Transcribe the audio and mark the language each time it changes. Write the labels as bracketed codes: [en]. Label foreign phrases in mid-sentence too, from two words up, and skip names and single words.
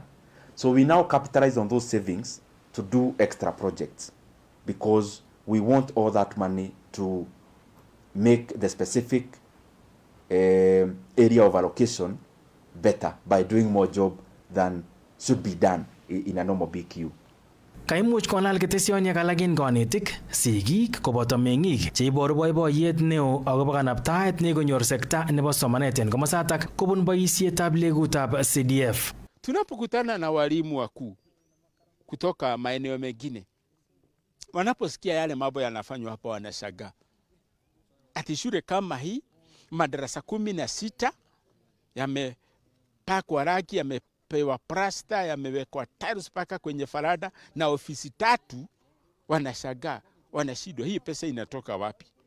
[en] So we now capitalize on those savings to do extra projects, because we want all that money to make the specific area of allocation better by doing more job than should be done in a normal BQ. [kln] Kaimuch konal ketesioniek alak en konetik, sigik koboto meng'ik cheiboru boiboiyet neo akobo kanabtaet nekonyor sekta nebo somanet en komosatak kobun boisietab legutab CDF. [sw] Tunapokutana na walimu wakuu kutoka maeneo mengine, wanaposikia yale mambo yanafanywa hapa wanashangaa. Ati shule kama hii madarasa 16 yamepakwa rangi, yamepewa plasta, yamewekwa tiles paka kwenye farada, na ofisi 3 wanashangaa, wanashindwa hii pesa inatoka wapi?